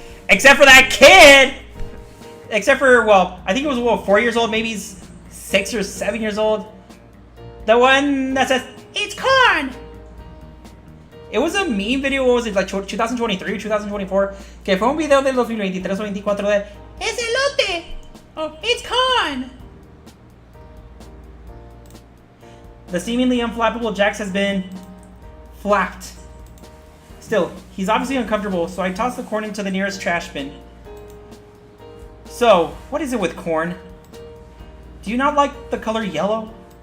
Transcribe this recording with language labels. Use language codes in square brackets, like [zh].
[en] Except for that kid! Except for, well, I think it was, what, 4 years old? Maybe he's 6 or 7 years old. The one that says, it's corn! It was a meme video, what was it, like 2023 or 2024? [es] Que fue un video del 2023 o 24 de, es elote! [en] Oh, it's corn! The seemingly unflappable Jax has been flapped. Still, he's obviously uncomfortable, so I toss the corn into the nearest trash bin. So, what is it with corn? Do you not like the color yellow?